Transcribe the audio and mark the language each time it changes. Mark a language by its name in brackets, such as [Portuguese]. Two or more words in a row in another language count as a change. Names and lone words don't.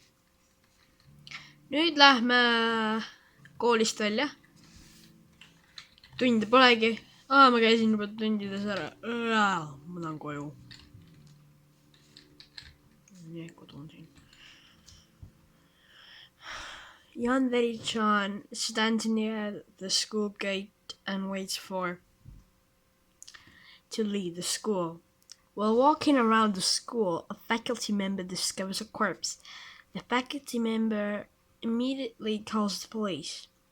[Estonian] Nüüd lähme koolist välja. Tunde polegi. Ma käisin juba tundides ära. Ma tahan koju. Nii, kodun siin. [English] Yandere-chan stands near the school gate and waits to leave the school. While walking around the school, a faculty member discovers a corpse. The faculty member immediately calls the police.